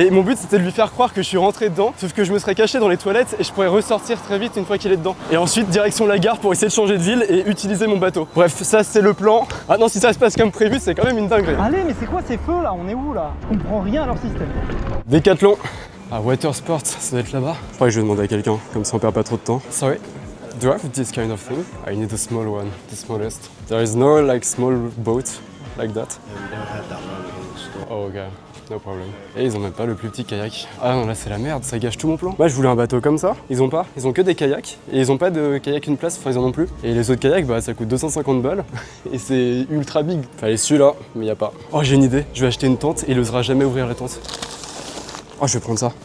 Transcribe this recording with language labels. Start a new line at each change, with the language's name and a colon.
French: Et mon but, c'était de lui faire croire que je suis rentré dedans. Sauf que je me serais caché dans les toilettes et je pourrais ressortir très vite une fois qu'il est dedans. Et ensuite, direction la gare pour essayer de changer de ville et utiliser mon bateau. Bref, ça, c'est le plan. Ah non, si ça se passe comme prévu, c'est quand même une dinguerie. Allez, mais c'est quoi ces feux là? On est où là? Je comprends rien à leur système. Decathlon. Ah, Water Sport, ça doit être là-bas. Je crois que je vais demander à quelqu'un, comme ça on perd pas trop de temps.
English: Sorry, do I have this kind of thing? I need a small one, the smallest. There is no like small boat like that. Yeah, we don't have that one in the store. Oh ok, no problem.
French: Et ils ont même pas le plus petit kayak. Ah non, là c'est la merde, ça gâche tout mon plan. Moi je voulais un bateau comme ça, ils ont pas. Ils ont que des kayaks, et ils ont pas de kayak une place, enfin ils en ont plus. Et les autres kayaks, bah ça coûte 250 balles, et c'est
English: ultra big.
French: Fallait celui-là, mais y a pas. Oh j'ai une idée, je vais acheter une tente, et il osera jamais ouvrir la tente. Oh, je vais prendre ça.